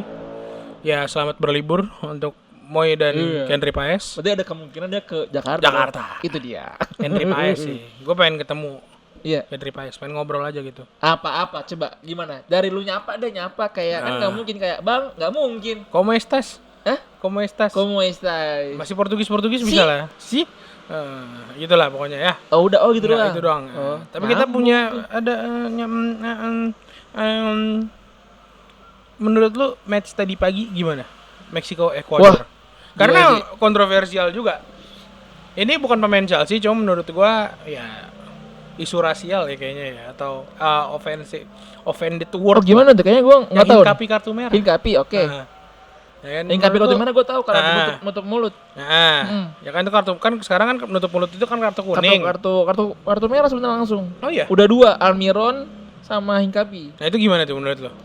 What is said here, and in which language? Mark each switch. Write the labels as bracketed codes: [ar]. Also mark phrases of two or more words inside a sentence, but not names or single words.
[id] Ya, selamat berlibur untuk Moy dan Henry Paes. Berarti ada kemungkinan dia ke Jakarta. Jakarta. Itu dia. Henry Paes sih. Gue pengen ketemu Iya. Henry Paes, pengen ngobrol aja gitu. Apa coba gimana? Dari lu nyapa kayak kan nggak mungkin kayak Bang, nggak mungkin. [es] Como estas? Hah? Como estas? Como estás? [id] Masih Portugis bisa lah. Si? Itulah pokoknya ya. Oh udah gitu doang. Itu doang. Oh, Tapi kita punya ada menurut lu match tadi pagi gimana? Meksiko Ekuador. Karena kontroversial juga. Ini bukan pemain Chelsea, cuma menurut gua ya isu rasial ya kayaknya ya, atau [en] offended word. [id] Gimana tuh? Kayaknya gua nggak tahu. Hingkapi kartu merah. Hingkapi, oke. Ya kan, Hingkapi kartu merah gua tahu karena menutup mulut. Ya kan itu kartu kan sekarang kan menutup mulut itu kan kartu kuning. Kartu merah sebenarnya langsung. Oh iya. Udah 2, Almiron sama Hingkapi. Nah itu gimana tuh menurut lo?